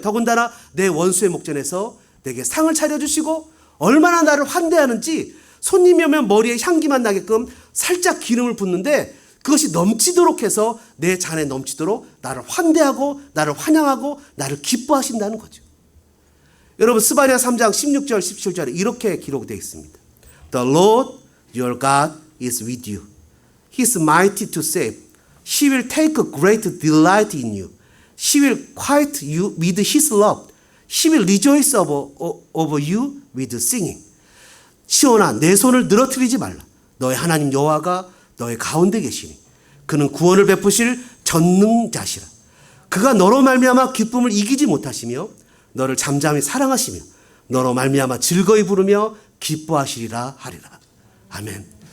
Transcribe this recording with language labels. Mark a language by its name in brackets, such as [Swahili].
[Korean] 더군다나 내 원수의 목전에서 내게 상을 차려주시고 얼마나 나를 환대하는지 손님이 오면 머리에 향기만 나게끔 살짝 기름을 붓는데 그것이 넘치도록 해서 내 잔에 넘치도록 나를 환대하고 나를 환영하고 나를 기뻐하신다는 거죠. 여러분, 스바냐 3장 16절 17절에 이렇게 기록되어 있습니다. [English] The Lord your God is with you. He is mighty to save. He will take great delight in you. He will quiet you with his love. He will rejoice over you with singing. [Korean] 시온아, 내 손을 늘어뜨리지 말라. 너의 하나님 여호와가 너의 가운데 계시니 그는 구원을 베푸실 전능자시라. 그가 너로 말미암아 기쁨을 이기지 못하시며 너를 잠잠히 사랑하시며 너로 말미암아 즐거이 부르며 기뻐하시리라 하리라. 아멘.